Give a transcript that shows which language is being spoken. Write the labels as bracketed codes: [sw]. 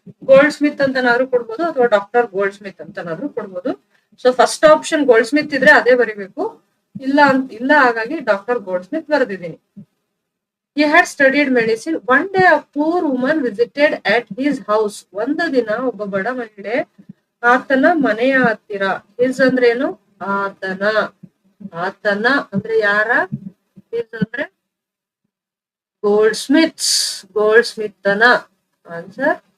[kn] Gold Smith ಅಂತನಾದ್ರೂ ಕೊಡ್ಬೋದು ಅಥವಾ doctor gold Smith ಅಂತನಾದ್ರೂ ಕೊಡ್ಬೋದು. So first option gold Smith ಇದ್ರೆ ಅದೇ ಬರಿಬೇಕು. ಇಲ್ಲ ಹಾಗಾಗಿ ಡಾಕ್ಟರ್ ಗೋಲ್ಡ್ ಸ್ಮಿತ್ ಬರೆದಿದ್ದೀನಿ. [en] He had studied medicine. One day a poor woman visited at his house. [kn] ಒಂದು ದಿನ ಒಬ್ಬ ಬಡ ಮಹಿಳೆ ಆತನ ಮನೆಯ ಹತ್ತಿರ. ಹಿಸ್ ಅಂದ್ರೆ ಏನು? ಆತನ. ಆತನ ಅಂದ್ರೆ ಯಾರ? ಹಿಸ್ ಅಂದ್ರೆ ಗೋಲ್ಡ್ ಸ್ಮಿತ್ಸ್. Gold ಸ್ಮಿತ್ತನ answer.